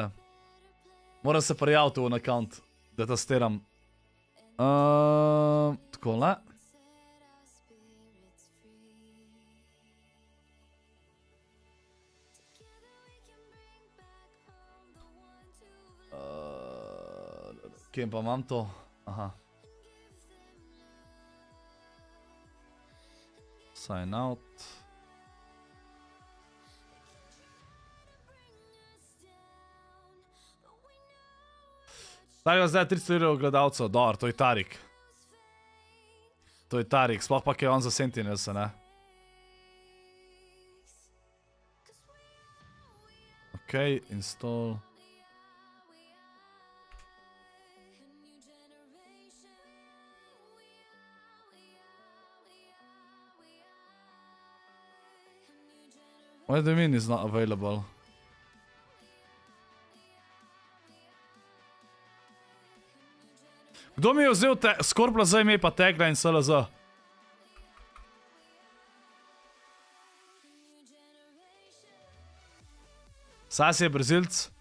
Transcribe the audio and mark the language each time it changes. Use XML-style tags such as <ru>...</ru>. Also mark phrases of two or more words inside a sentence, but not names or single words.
<sl>Moram se prijaviti v account, da testiram. Takole. Kje pa imam to? Aha.</sl> <en>Sign out.</en> <sl>Tako zdaj 300 gledalcev, dobro, to je Tarik. To je Tarik, sploh pa je on za Sentinelsa, ne?</sl> <en>Ok, install. What do you mean it's not available?</en> <sl>Kdo mi je vzel ScorpLZ ime pa tagla in SLZ? Sas je Brazilc.</sl>